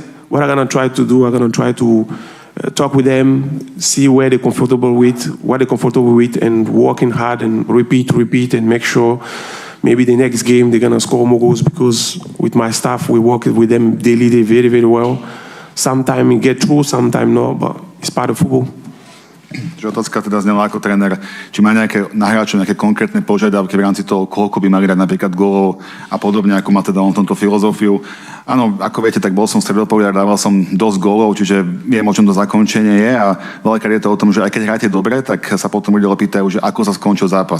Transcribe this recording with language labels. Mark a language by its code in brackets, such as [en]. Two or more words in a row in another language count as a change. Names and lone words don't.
[en] What I'm gonna try to do, I'm gonna try to talk with them, see where they're comfortable with, what they're comfortable with, and working hard and repeat, and make sure maybe the next game they're gonna score more goals, because with my staff we work with them daily, they very, very well. Sometimes we get through, sometimes no, but it's part of football. [sk] Že otázka teda znela ako tréner, či má nejaké na hráčov nejaké konkrétne požiadavky v rámci toho, koľko by mali dať napríklad gólov a podobne, ako má teda on tomto filozofiu. Áno, ako viete, tak bol som stredopoliar, dával som dosť gólov, čiže viem, o čom to zakončenie je, a veľakrát je to o tom, že aj keď hráte dobre, tak sa potom ľudia pýtajú, že ako sa skončil zápas.